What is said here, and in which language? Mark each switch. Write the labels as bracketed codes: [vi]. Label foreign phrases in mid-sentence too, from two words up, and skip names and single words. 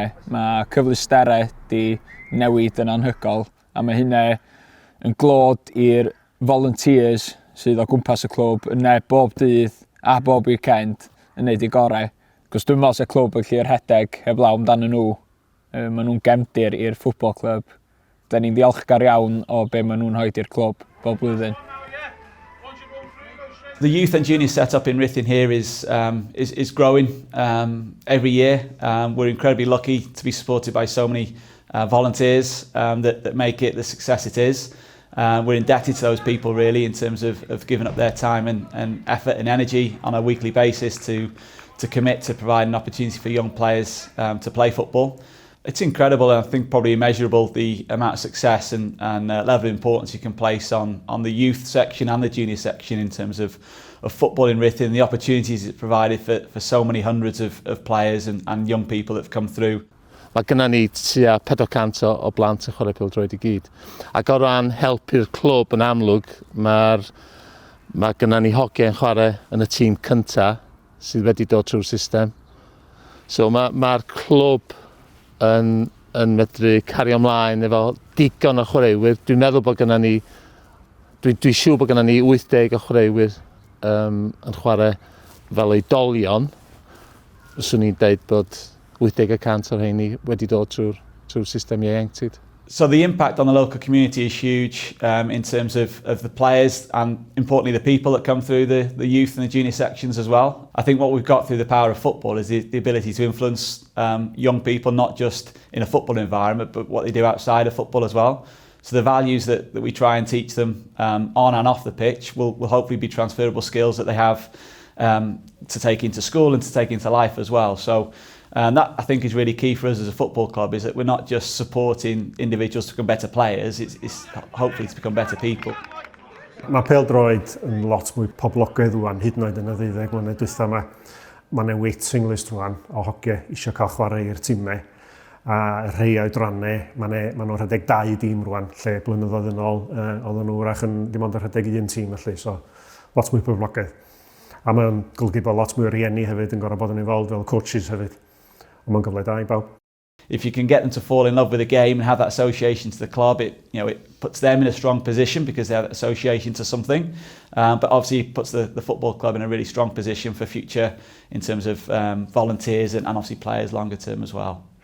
[cy] Mae cyfleusterau wedi newid yn anhygoel, a mae hynna yn glod i'r volunteers sydd o gwmpas y clwb yna bob dydd a bob weekend yn neud eu gorau. Cos dwi'n meddwl sy'n clwb yn lle'r rhedeg heblaw amdano nhw. Maen nhw'n gefndir i'r ffwtbol clwb. Da ni'n ddiolchgar iawn o be maen nhw'n rhoid i'r clwb bob blwyddyn. [en] The youth and junior setup in Ruthin here is growing every year. We're incredibly lucky to be supported by so many volunteers that make it the success it is. We're indebted to those people really in terms of giving up their time and effort and energy on a weekly basis to to commit to provide an opportunity for young players to play football. It's incredible, and I think probably immeasurable, the amount of success and level of importance you can place on the youth section and the junior section in terms of football in Ruthin, the opportunities it's provided for so many hundreds of players and young people that have come through. [cy] Mae gennym ni tua 400 o blant yn chwarae pêl-droed I gyd. Ac o ran helpu'r clwb yn amlwg, mae gennym ni hogiau yn chwarae yn y tîm cynta sydd wedi dod trwy'r system. So mae'r clwb yn medru cario ymlaen efo digon o chwaraewyr. Dwi'n meddwl bod gennym ni, dwi'n siŵr bod gennym ni 80 o chwaraewyr yn chwarae fel oedolion. Fyswn i'n deud bod 80% o'r rheini wedi dod trwy'r system ieuenctid. [en] So the impact on the local community is huge in terms of the players and importantly the people that come through the youth and the junior sections as well. I think what we've got through the power of football is the ability to influence young people, not just in a football environment, but what they do outside of football as well. So the values that we try and teach them on and off the pitch will hopefully be transferable skills that they have to take into school and to take into life as well. So that I think is really key for us as a football club, is that we're not just supporting individuals to become better players, it's hopefully to become better people. [cy] Mae Bêl-droed yn lot mwy poblogaidd rwan, hyd yn oed yn y 12 mlynedd dwytha yma. Mae [en] waiting list [cy] rwan o hogiau eisiau cael chwarae i'r tîmau. A rhai o'i drannau, mae nhw'n rhedeg 2 dîm rwan, lle blynyddoedd yn ôl, oedden nhw wrach yn dim ond yn rhedeg 1 tîm felly, so lot mwy poblogaidd. A mae'n golygu bod lot mwy o rieni hefyd yn gorfod bod yn involved fel coaches hefyd. Ond mae'n gyfle da I bawb. [en] If you can get them to fall in love with the game and have that association to the club, it puts them in a strong position because they have that association to something. But obviously it puts the football club in a really strong position for future in terms of volunteers and obviously players longer term as well.